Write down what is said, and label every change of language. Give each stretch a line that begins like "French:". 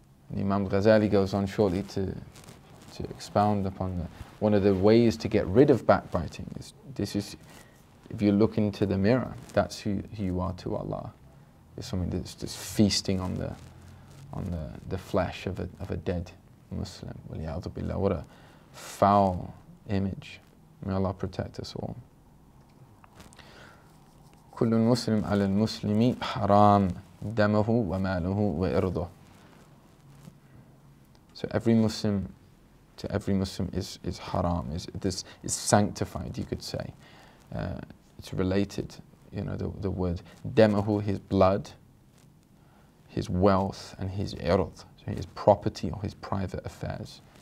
English: And Imam Ghazali goes on shortly to expound upon one of the ways to get rid of backbiting is if you look into the mirror, that's who you are to Allah. It's something that's just feasting on the flesh of a dead Muslim. What a foul image. May Allah protect us all.
Arabic: كل المسلم على المسلم حرام دمه وماله وإرضه.
English: So every Muslim to every Muslim is haram, is sanctified, you could say. It's related, the word demahu, his blood, his wealth, and his ird, so his property or his private affairs.